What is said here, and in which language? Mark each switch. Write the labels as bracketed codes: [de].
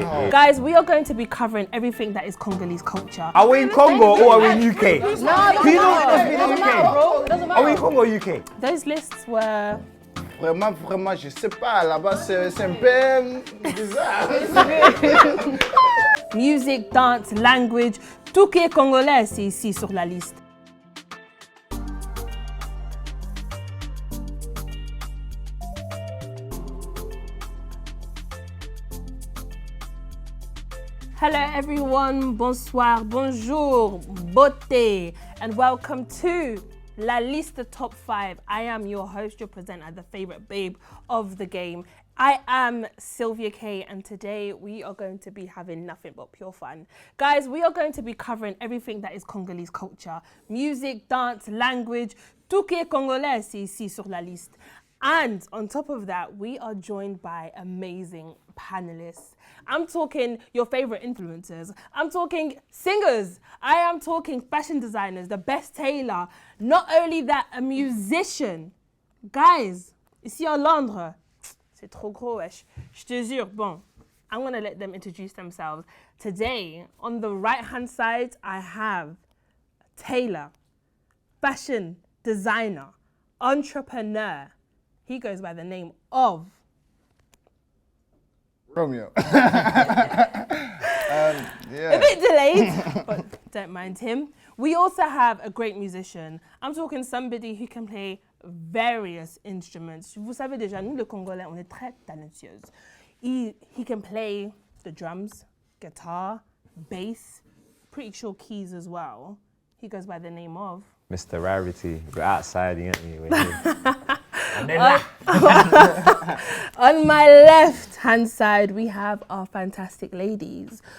[en] Guys, we are going to be covering everything that is Congolese culture. Are we in Congo or are we in UK? No, Do you know it must be in the UK? Are we in Congo or UK? Those lists were... [fr] Vraiment, je sais pas. Là-bas, c'est un peu bizarre. [en] Music, dance, language, [fr] tout qui est congolais, c'est ici sur la liste. [en] Hello everyone, [fr] bonsoir, bonjour, beauté, [en] and welcome to La Liste Top 5. I am your host, your presenter, the favorite babe of the game. I am Sylvia K, and today we are going to be having nothing but pure fun. Guys, we are going to be covering everything that is Congolese culture. Music, dance, language, [fr] tout qui est congolais, c'est ici sur la liste. [en] And on top of that, we are joined by amazing panelists. I'm talking your favorite influencers. I'm talking singers. I am talking fashion designers, the best tailor. Not only that, a musician. [fr] Guys, ici à Londres, c'est trop gros, wesh. Je te jure. [en] Bon, I'm going to let them introduce themselves. Today, on the right-hand side, I have tailor, fashion designer, entrepreneur. He goes by the name of Romeo. A bit delayed, but don't mind him. We also have a great musician. I'm talking somebody who can play various instruments. [fr] Vous savez déjà, nous les Congolais, on est très talentueux. [en] He can play the drums, guitar, bass, pretty sure keys as well. He goes by the name of Mr. Rarity. We're outside, you get me? We're here. On my left-hand side, we have our fantastic ladies.